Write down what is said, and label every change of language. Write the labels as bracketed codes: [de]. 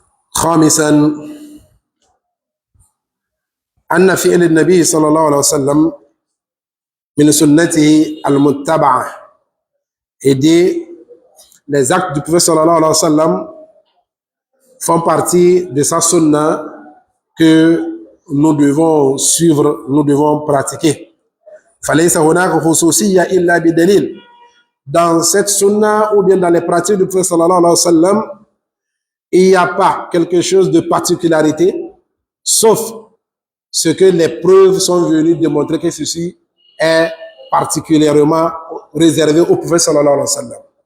[ar] خامسا أن فعل النبي صلى الله عليه وسلم من سنته المتبعة, [fr] et les actes du prophète sallallahu alayhi wa sallam font partie de sa sunna que nous devons suivre, nous devons pratiquer. [ar] فليس هناك خصوصية إلا بدليل. [fr] Dans cette sunna ou bien dans les pratiques du prophète sallallahu alayhi wa sallam, il n'y a pas quelque chose de particularité, sauf ce que les preuves sont venues démontrer que ceci est particulièrement réservé au prophète sallallahu alayhi wa sallam.